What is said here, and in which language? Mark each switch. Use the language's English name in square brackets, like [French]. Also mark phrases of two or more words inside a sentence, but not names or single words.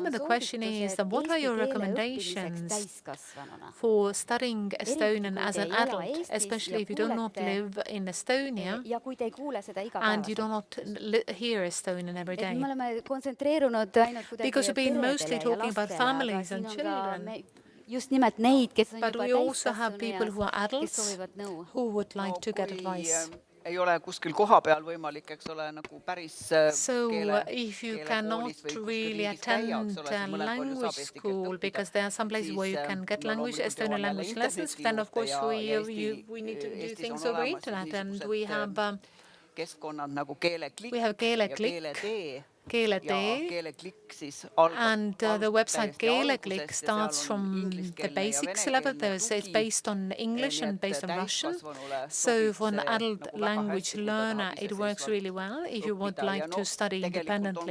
[English] And the question is, what are your recommendations for studying Estonian as an adult, especially if you do not live in Estonia and you do not hear Estonian every day? Because we've been mostly talking about families and children. But we also have people who are adults who would like to get advice. [Estonian] Ei ole kuskil kohapeal võimalik, eks ole, nagu päris [English] So if you cannot really attend language school, because there are some places where you can get Estonian language lessons, then of course we need to do things over internet, and we have [Estonian] keskkonnad nagu Keeleklikk ja Keeletee. [English] And the website Keeleklikk starts from the basics level. It's based on English and based on Russian. So for an adult language learner, it works really well if you would like to study independently.